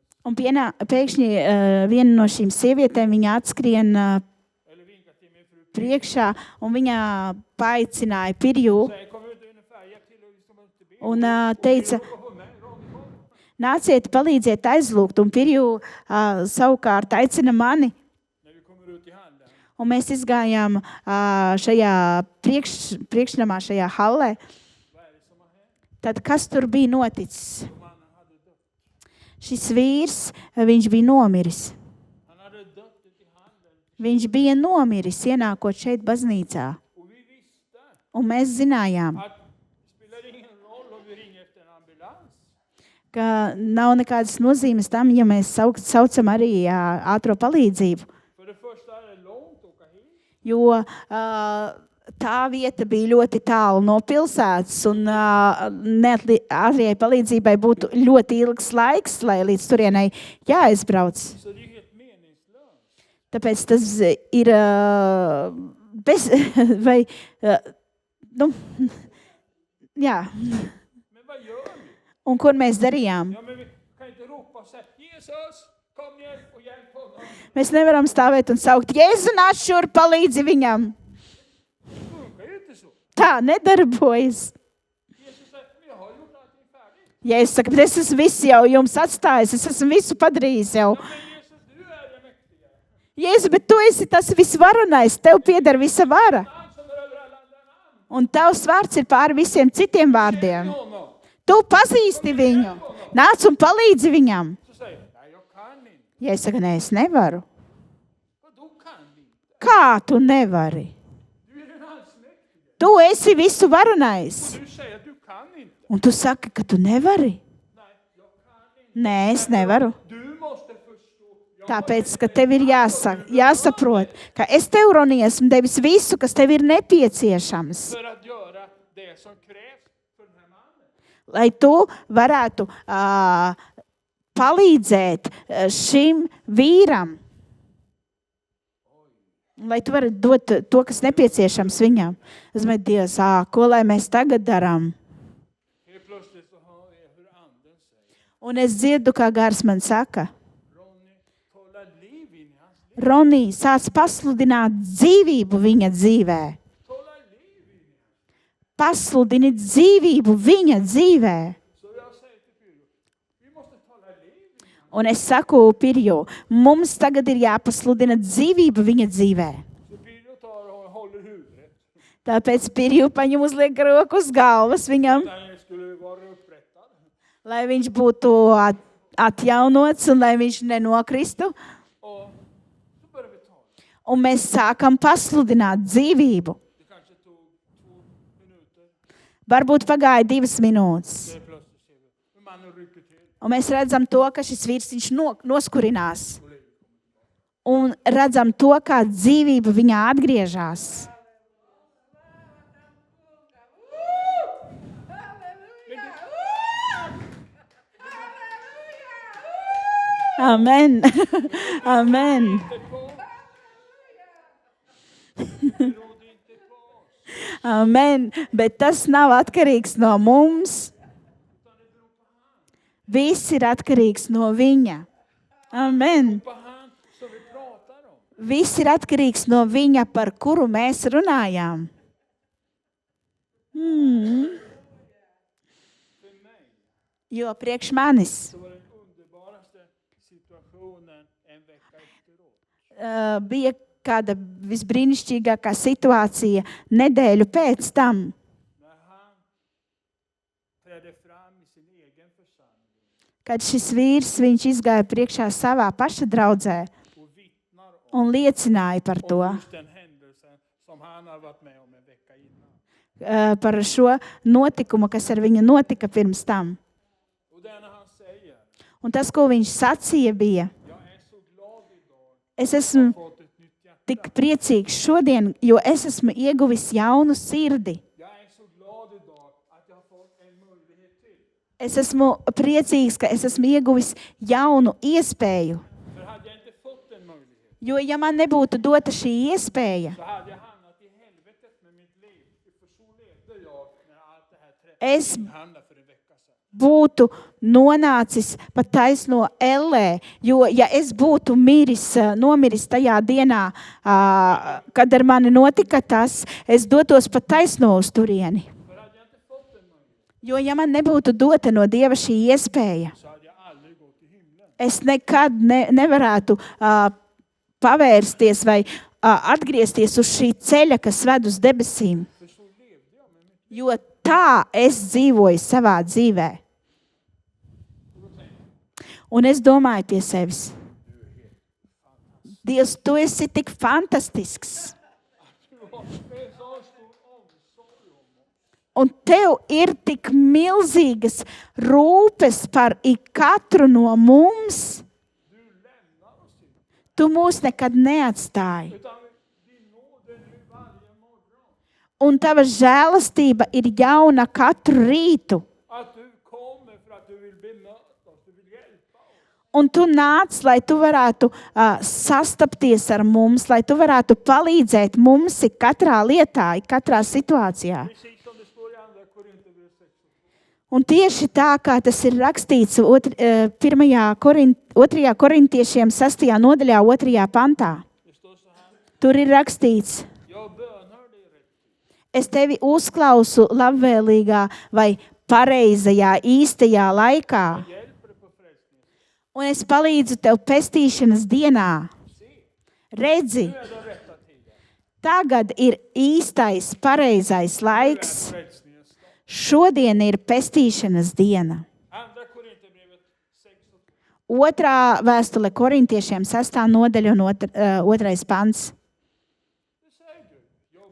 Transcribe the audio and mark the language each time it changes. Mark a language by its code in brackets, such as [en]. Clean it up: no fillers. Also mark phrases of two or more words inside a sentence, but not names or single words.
[lv] Un pēkšņi viena no šīm sievietēm viņa atskrien [sv] Eller vinkar till min fru. [lv] priekšā, un viņa paaicināja Pirju [sv] Säger kom ut ungefär, hjälp till och vi ska inte be. [lv] un teica, [sv] Och mig, Ronny kom. [lv] nāciet, palīdziet aizlūgt. Un Pirju savukārt aicina mani. [sv] När vi kommer ut i hallen. [lv] Un mēs izgājām šajā priekšnamā, šajā hallē. [sv] Vad är det som har hänt? [lv] Tad kas tur bija noticis? [sv] Mannen hade dött. [lv] Šis vīrs, viņš bija nomiris. [sv] Han hade dött ute i hallen. [lv] Viņš bija nomiris, ienākot šeit baznīcā. [sv] Och vi visste [lv] Un mēs zinājām, [sv] att det spelar ingen roll om vi ringer efter en ambulans. [lv] ka nav nekādas nozīmes tam, ja mēs saucam arī ātro palīdzību. [sv] För det första är det långt att åka hit. [lv] Jo tā vieta bija ļoti tālu no pilsētas, un ātrijai palīdzībai būtu ļoti ilgs laiks, lai līdz turienei jāaizbrauc. [sv] Så det är helt meningslöst. [lv] Tāpēc tas ir vai, jā. [sv] Men vad gör vi? [lv] Un ko mēs darījām? [sv] Ja, men vi kan inte ropa och säga Jesus, kom ner och hjälp honom. [lv] Mēs nevaram stāvēt un saukt, Jēzu, nāc šur, palīdzi viņam. [sv] Det funkar ju inte så. [lv] Tā nedarbojas. [sv] Jesus säger, men jag har gjort allting färdigt. [lv] Ja es saku, bet es esmu visu jau jums atstājis, es esmu visu padarījis jau. [sv] Ja, men Jesus, du är den mäktiga. [lv] Jēzu, bet tu esi tas visvarenais, tev pieder visa vara. [sv] Han som är över alla andra namn. [lv] Un tavs vārds ir pāri visiem citiem vārdiem. [sv] Känner honom. [lv] Tu pazīsti viņu. Nāc un palīdzi viņam. [sv] Så säger jag, nej jag kan inte. [lv] Ja es saku, nē, es nevaru. [sv] Vadå kan vi inte? [lv] Kā tu nevari? [sv] Du är den allsmäktige. [lv] Tu esi visu varenais. [sv] Du säger att du kan inte. [lv] Un tu saki, ka tu nevari. [sv] Nej, jag kan inte. [lv] Nē, es nevaru. [sv] Du måste förstå. Jag [lv] Tāpēc, ka tev ir jāsaprot, ka es tev, Ronī, esmu devis visu, kas tev ir nepieciešams, [sv] för att göra det som krävs för den här mannen. [lv] lai tu varētu palīdzēt šim vīram. Lai tu varētu dot to, kas nepieciešams viņam. Es domāju, Dievs, ko lai mēs tagad darām? [sv] Helt plötsligt så hör jag hur anden säger. [lv] Un es dzirdu, kā gars man saka, [sv] Ronny, tala liv in i hans liv. [lv] Ronī, sāc pasludināt dzīvību viņa dzīvē. [sv] Tala liv in i hans. [lv] Pasludini dzīvību viņa dzīvē. [sv] Så jag säger till Pyro, vi måste tala liv in i hans. [lv] Un es saku Pirjo, mums tagad ir jāpasludina dzīvība viņa dzīvē. [sv] Så Pyro tar och håller huvudet. [lv] Tāpēc Pirjo paņem uzliek roku uz galvas viņam, [sv] Han skulle vara upprättad. [lv] lai viņš būtu atjaunots un lai viņš nenokristu. [sv] Och så börjar vi tala. [lv] Un mēs sākam pasludināt dzīvību. [sv] Det kanske tog 2 minuter. [lv] Varbūt pagāja 2 minūtes. [sv] Det plötsligt ser vi hur mannen rycker till. [lv] Un mēs redzam to, ka šis vīrs viņš noskurinās. Un redzam to, kā dzīvība viņā atgriežas. Amen. Amen. [sv] Inte på. Det berodde inte på oss. [lv] Amen. Bet tas nav atkarīgs no mums. Viss ir atkarīgs no viņa. Amen. [sv] På han som vi pratar om. [lv] Viss ir atkarīgs no viņa, par kuru mēs runājām. [sv] För mig [lv] Jo priekš manis [sv] så var den underbaraste situationen en vecka efteråt. [lv] bija kāda visbrīnišķīgākā situācija nedēļu pēc tam, [sv] när han trädde fram i sin egen församling [lv] kad šis vīrs viņš izgāja priekšā savā paša draudzē [sv] och vittnar om [lv] un liecināja par to, [sv] just den händelsen som han har varit med om en vecka innan. [lv] par šo notikumu, kas ar viņu notika pirms tam. [sv] Och det är när han säger, [lv] Un tas, ko viņš sacīja, bija: [sv] jag är så glad idag [lv] es esmu [sv] att ha fått ett nytt hjärta. [lv] tik priecīgs šodien, jo es esmu ieguvis jaunu sirdi. [sv] Jag är så glad idag att jag har fått en möjlighet till. [lv] Es esmu priecīgs, ka es esmu ieguvis jaunu iespēju. [sv] För hade jag inte fått en möjlighet [lv] Jo, ja man nebūtu dota šī iespēja, [sv] så hade jag hamnat i helvetet med mitt liv. För så levde jag när allt det här [lv] Es- [sv] handlade för en vecka sedan. [lv] būtu nonācis pat taisno ellē, jo ja es būtu nomiris tajā dienā, kad ar mani notika tas, es dotos pat taisno uz turieni. [sv] För hade jag inte fått en möjlighet [lv] Jo, ja man nebūtu dota no Dieva šī iespēja, [sv] så hade jag aldrig gått till himlen. [lv] es nekad nevarētu pavērsties vai atgriezties uz šī ceļa, kas ved uz debesīm. [sv] För så levde jag med mitt [lv] Jo tā es dzīvoju savā dzīvē. Un es domāju pie sevis: Dievs, tu esi tik fantastisks. [sv] Du har med så stor omsorg om oss. [lv] Un tev ir tik milzīgas rūpes par ikatru no mums. [sv] Du lämnar oss inte. [lv] Tu mūs nekad neatstāji. [sv] Utan din nåd är nu varje morgon. [lv] Un tava žēlastība ir jauna katru rītu. [sv] Att du kommer för att du vill bemöta oss, du vill hjälpa oss. [lv] Un tu nāc, lai tu varētu sastapties ar mums, lai tu varētu palīdzēt mums katrā lietā, katrā situācijā. [sv] Precis som det står i andra Korinthierbrevet 6. [lv] Un tieši tā, kā tas ir rakstīts 2. korintiešiem 6. nodaļā, 2. pantā. [sv] Det står så här. [lv] Tur ir rakstīts: [sv] Jag bönar dig rätt. [lv] es tevi uzklausu labvēlīgā vai pareizajā, īstajā laikā, [sv] Hjälper dig på frälsningen. [lv] un es palīdzu tev pestīšanas dienā. Redzi, [sv] Nu är den rätta tiden. [lv] tagad ir īstais, pareizais laiks. [sv] Frälsningens dag. [lv] Šodien ir pestīšanas diena. [sv] Andra Korinthierbrevet 6 [lv] Otrā vēstule korintiešiem 6. nodaļa un 2. pants. [sv] Det säger Gud. Jag